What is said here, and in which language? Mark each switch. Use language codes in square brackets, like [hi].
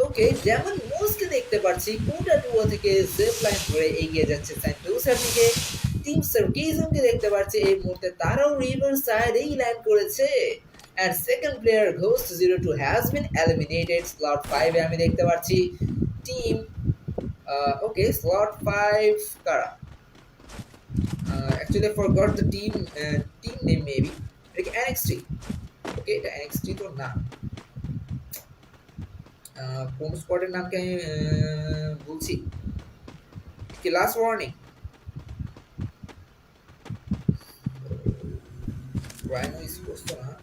[bn] ওকে, যেমন মোস্টকে দেখতে পাচ্ছি কোটা টুয়া থেকে জেপ লাইন ধরে এগিয়ে যাচ্ছে স্যান্টোসার দিকে। টিম সার্কিজমকে দেখতে পাচ্ছি এই মুহূর্তে তারাও রিভার সাইডেই ল্যান্ড করেছে। [en] And second player ghost 02 has been eliminated. [bn] Slot 5-এ আমি দেখতে পাচ্ছি টিম ওকে, স্লট 5 কারা? [en] Actually I forgot the team name maybe. Like NXT. [bn] Okay, এটা NXT তো না। কোন স্কোয়াডের নামকে আমি বলছি কি? লাস্ট ওয়ার্নিং, রাইনো স্পোর্টস তো না।